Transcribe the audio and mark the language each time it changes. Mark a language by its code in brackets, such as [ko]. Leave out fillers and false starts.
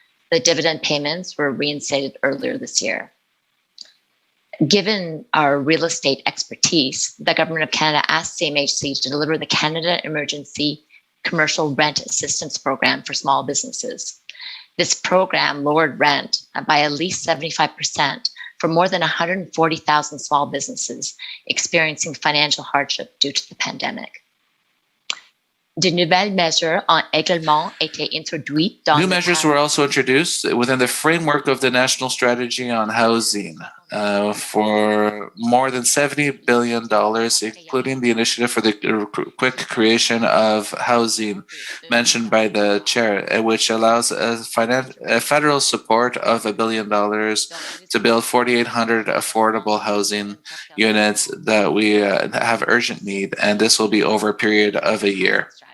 [en] The dividend payments were reinstated earlier this year. Given our real estate expertise, the Government of Canada asked CMHC to deliver the Canada Emergency Commercial Rent Assistance Program for small businesses. This program lowered rent by at least 75% for more than 140,000 small businesses experiencing financial hardship due to the pandemic. [fr] De nouvelles mesures ont également été introduites dans [en] New measures were also introduced within the framework of the National Strategy on Housing for more than $70 billion, including the initiative for the quick creation of housing mentioned by the chair, which allows a federal support of $1 billion to build 4,800 affordable housing units that we have urgent need, and this will be over a period of a year.